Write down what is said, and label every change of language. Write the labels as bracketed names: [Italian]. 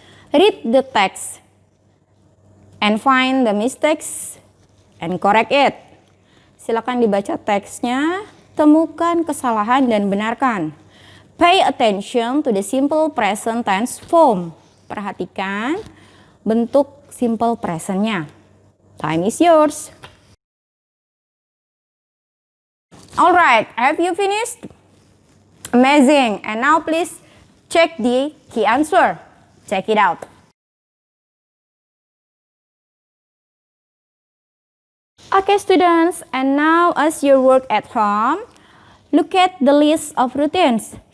[English] Read the text and find the mistakes and correct it. [Indonesian] Silakan dibaca teksnya, temukan kesalahan dan benarkan. [English] Pay attention to the simple present tense form. [Indonesian] Perhatikan bentuk simple presentnya. [English] Time is yours. Alright, have you finished? Amazing. And now please check the key answer. Check it out. Okay, students, and now as you work at home, look at the list of routines.